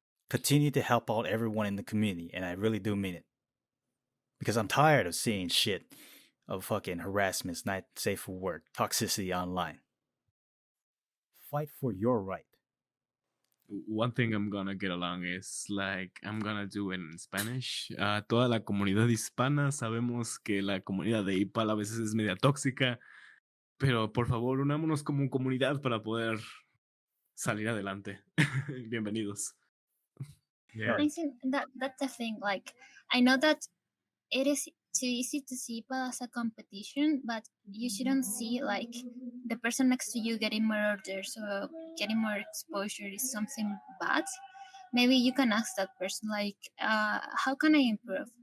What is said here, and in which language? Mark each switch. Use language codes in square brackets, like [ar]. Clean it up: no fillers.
[en] Continue to help out everyone in the community, and I really do mean it. Because I'm tired of seeing shit of fucking harassments, not safe for work, toxicity online. Fight for your right. One thing I'm gonna get along is like I'm gonna do in Spanish. [es] Toda la comunidad hispana sabemos que la comunidad de Ipal a veces es media tóxica, pero por favor unámonos como comunidad para poder salir adelante. Bienvenidos. [en] Yeah. I think that's the thing. Like, I know that it is too easy to see people as a competition, but you shouldn't see like the person next to you getting more orders or getting more exposure is something bad. Maybe you can ask that person like, how can I improve?